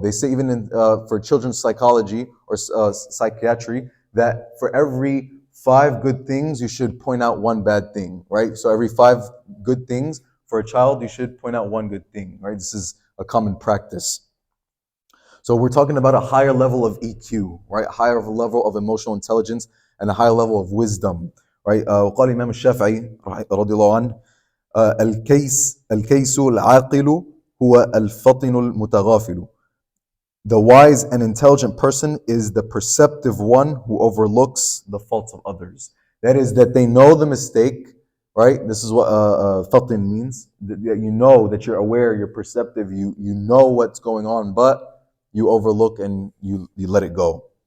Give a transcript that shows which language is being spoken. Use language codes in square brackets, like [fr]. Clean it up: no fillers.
[en] They say even in, for children's psychology or psychiatry, that for every 5 good things, you should point out 1 bad thing, right? So every 5 good things for a child, you should point out 1 good thing, right? This is a common practice. So we're talking about a higher level of EQ, right? Higher level of emotional intelligence and a higher level of wisdom, right? [ar] وقال الإمام الشافعي رضي الله عنه الكيس العاقل هو الفطن المتغافل. [en] The wise and intelligent person is the perceptive one who overlooks the faults of others. That is, that they know the mistake, right? This is what fatin means. That you know, that you're aware, you're perceptive, you know what's going on, but you overlook and you let it go.